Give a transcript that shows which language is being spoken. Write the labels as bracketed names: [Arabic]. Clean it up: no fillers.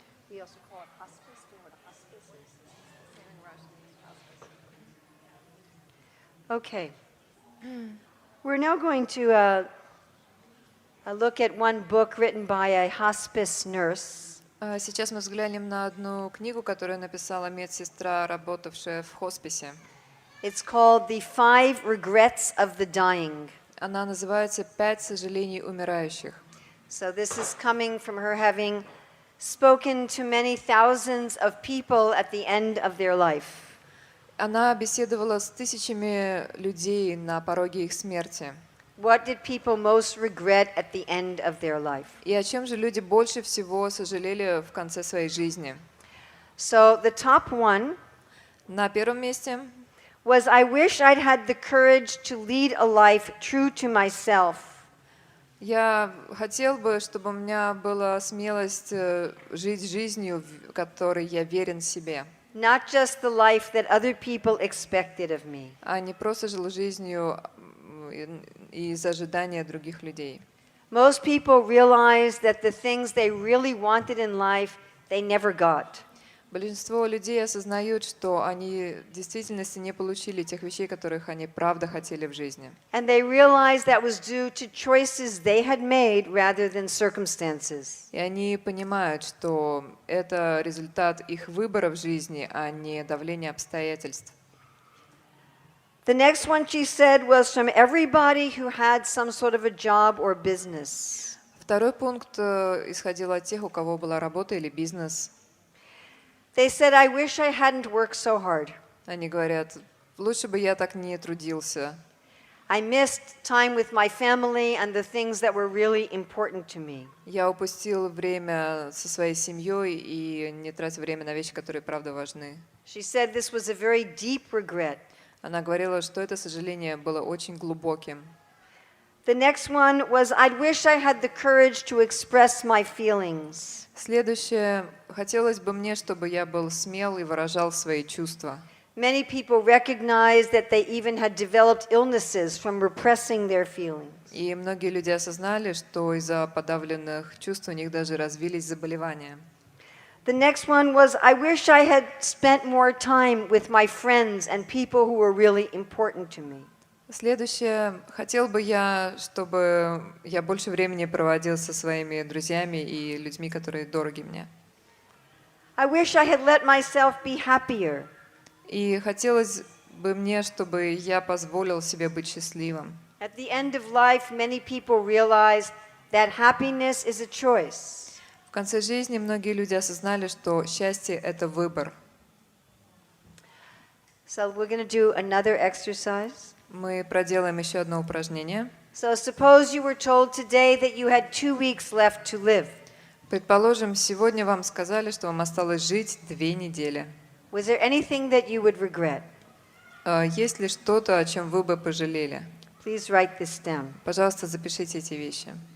[English] We also call it hospice. Do you know what a hospice is? In Russian, it's hospice. Okay. We're now going to look at one book written by a hospice nurse. [Russian] Сейчас мы взглянем на одну книгу, которую написала медсестра, работавшая в хосписе. [English] It's called The Five Regrets of the Dying. [Russian] Она называется «Пять сожалений умирающих». [English] So this is coming from her having spoken to many thousands of people at the end of their life. [Russian] Она беседовала с тысячами людей на пороге их смерти. [English] What did people most regret at the end of their life? [Russian] И о чем же люди больше всего сожалели в конце своей жизни? [English] So the top one [Russian] На первом месте [English] was, I wish I'd had the courage to lead a life true to myself. [Russian] я хотел бы, чтобы у меня была смелость жить жизнью, в которой я верен себе, [English] Not just the life that other people expected of me. [Russian] а не просто жил жизнью из ожидания других людей. [English] Most people realize that the things they really wanted in life, they never got. [Russian] Большинство людей осознают, что они в действительности не получили тех вещей, которых они правда хотели в жизни. [English] And they realize that was due to choices they had made rather than circumstances. [Russian] И они понимают, что это результат их выбора в жизни, а не давления обстоятельств. [English] The next one she said was from everybody who had some sort of a job or business. [Russian] Второй пункт исходил от тех, у кого была работа или бизнес. [English] They said, I wish I hadn't worked so hard. [Russian] Они говорят, лучше бы я так не трудился. [English] I missed time with my family and the things that were really important to me. [Russian] Я упустил время со своей семьей и не тратил время на вещи, которые правда важны. [English] She said this was a very deep regret. [Russian] Она говорила, что это сожаление было очень глубоким. [English] The next one was, I'd wish I had the courage to express my feelings. [Russian] Следующее. Хотелось бы мне, чтобы я был смел и выражал свои чувства. [English] Many people recognized that they even had developed illnesses from repressing their feelings. [Russian] И многие люди осознали, что из-за подавленных чувств у них даже развились заболевания. [English] The next one was, I wish I had spent more time with my friends and people who were really important to me. [Russian] Следующее. Хотел бы я, чтобы я больше времени проводил со своими друзьями и людьми, которые дороги мне. [English] I wish I had let myself be happier. [Russian] И хотелось бы мне, чтобы я позволил себе быть счастливым. [English] At the end of life, many people realize that happiness is a choice. [Russian] В конце жизни многие люди осознали, что счастье — это выбор. [English] So we're going to do another exercise. [Russian] Мы проделаем еще одно упражнение. [English] So suppose you were told today that you had 2 weeks left to live. [Russian] Предположим, сегодня вам сказали, что вам осталось жить 2 недели. [English] Was there anything that you would regret? [Russian] Есть ли что-то, о чем вы бы пожалели? [English] Please write this down. [Russian] Пожалуйста, запишите эти вещи.